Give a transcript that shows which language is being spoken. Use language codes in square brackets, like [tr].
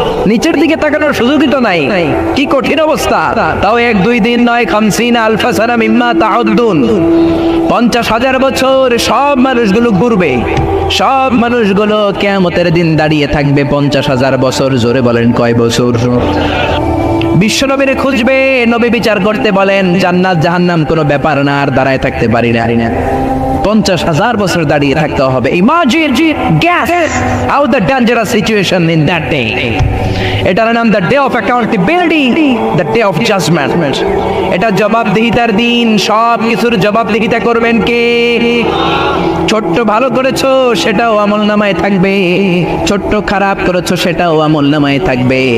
[bn] নিচের দিকে তাকানোর সুযোগই তো নাই। কি কঠিন অবস্থা। তাও 1-2 দিন নয়, 50 [ar] আলফা সানা মিম্মা তাউদ্দুন, [bn] 50,000 বছর সব মানুষগুলো ঘুরবে। সব মানুষগুলো কিয়ামতের দিন দাঁড়িয়ে থাকবে 50,000 বছর। জোরে বলেন কয় বছর? বিশ্বনবীরে খুঁজবে, নবী বিচার করতে বলেন জান্নাত জাহান্নাম কোনো ব্যাপার না, আর দাঁড়ায় থাকতে পারি না। 50,000 বছর দাঁড়িয়ে থাকতে হবে। [en] Imagine, guess how the dangerous situation in that day. [bn] এটার নাম [en] The day of accountability, the day of judgment. [bn] এটা জবাবদিহিতার দিন। সব কিছুর জবাবদিহিতা করবেন কে? ছোট্ট ভালো করেছো সেটাও আমলনামায় থাকবে, ছোট্ট খারাপ করেছো সেটাও আমলনামায় থাকবে।